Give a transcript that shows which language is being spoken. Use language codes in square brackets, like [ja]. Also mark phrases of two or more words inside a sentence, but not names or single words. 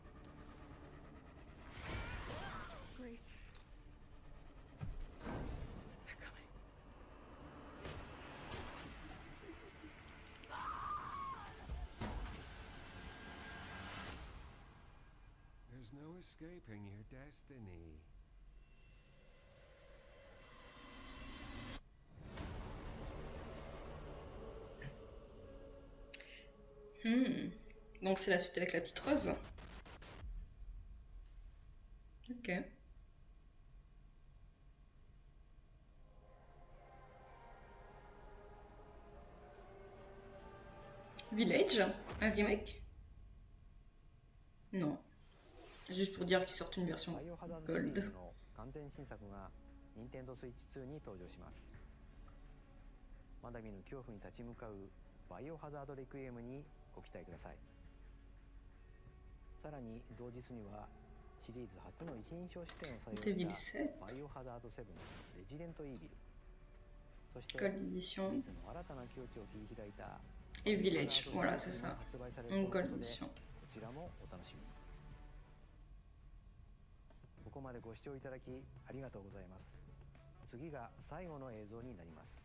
[en] Grace. They're coming. There's no escaping your destiny. [fr] Donc c'est la suite avec la petite rose. Ok. Village, un remake? Non. Juste pour dire qu'ils sortent une version Gold. [ja] 完全新作が任天堂スイッチ2に登場します。まだ見ぬ恐怖に立ち向かうバイオハザードレクイエムにご期待ください。さらに同日にはシリーズ初の一人称視点を採用したバイオハザード7レジデントイービル、そしてシリーズの新たな境地を切り開いた [fr] Et Village, voilà, c'est ça. En [en] Gold Edition. [ja] こちらもお楽しみに。ここまでご視聴いただきありがとうございます。次が最後の映像になります。